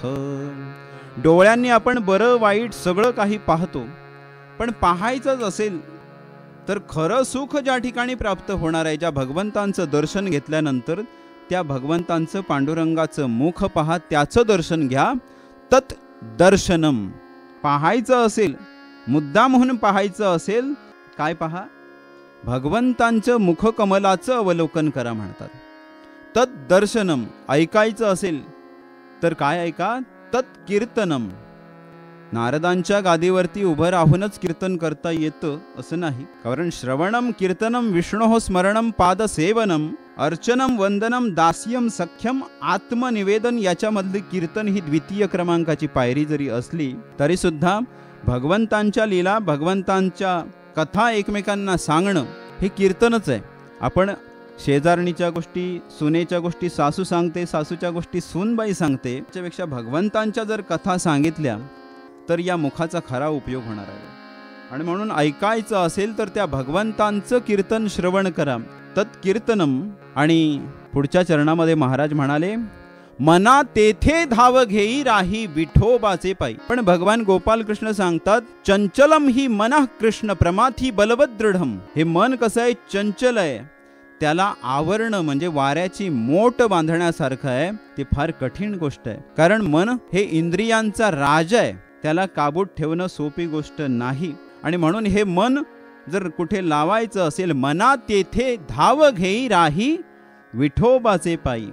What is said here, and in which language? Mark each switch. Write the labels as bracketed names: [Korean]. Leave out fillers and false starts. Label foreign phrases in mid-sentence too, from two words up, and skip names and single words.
[Marathi] डोळ्यांनी आपण बरं वाईट सगळं काही पाहतो, पण पाहायचंच असेल तर खरं सुख ज्या ठिकाणी प्राप्त होणार आहे, ज्या भगवंतांचं दर्शन घेतल्यानंतर त्या भगवंतांचं पांडुरंगाचं मुख पहा, त्याचं दर्शन घ्या. [Sanskrit] तत् दर्शनम. [Marathi] पाहायचं असेल, मुद्दाम म्हणून पाहायचं असेल, काय पहा? भगवंतांचं मुखकमलाचं अवलोकन करा म्हणतात. [Sanskrit] तत् दर्शनम. [Marathi] ऐकायचं असेल तर काय ऐका? [Sanskrit] तत् कीर्तनम. [Marathi] नारदांच्या गादीवरती उभं राहूनच कीर्तन करता येतं असं नाही. कारण [Sanskrit] श्रवणम कीर्तनम विष्णोः स्मरणम पादसेवनम अर्चनम वंदनम दास्यम सख्यम आत्मनिवेदन [Marathi] याच्यामधली कीर्तन ही द्वितीय क्रमांकाची पायरी जरी असली तरी सुद्धा भगवंतांच्या लीला, भगवंतांच्या कथा एकमेकांना सांगणं हे कीर्तनच आहे. आपण शेजारणीच्या गोष्टी, सुनेच्या गोष्टी सासू सांगते, सासूच्या गोष्टी सूनबाई सांगते, त्याच्यापेक्षा भगवंतांच्या जर कथा सांगितल्या तर या मुखाचा खरा उपयोग होणार आहे. आणि म्हणून ऐकायचं असेल तर त्या भगवंतांचं कीर्तन श्रवण करा, तत्कीर्तनम. आणि पुढच्या चरणामध्ये महाराज म्हणाले, मना तेथे धाव घेई राही विठोबाचे पायी. पण भगवान गोपाल कृष्ण सांगतात, [Sanskrit] चंचलम ही मनः कृष्ण प्रमाथी बलवत दृढम. [Marathi] हे मन कसं आहे, चंचल आहे, त्याला आवरणं म्हणजे वाऱ्याची मोट बांधण्यासारखं आहे. ते फार कठीण गोष्ट आहे. कारण मन हे इंद्रियांचा राजा आहे, त्याला काबूत ठेवणं सोपी गोष्ट नाही. आणि म्हणून हे मन जर कुठे लावायचं असेल, मना तेथे धाव घेई राही विठोबाचे पायी.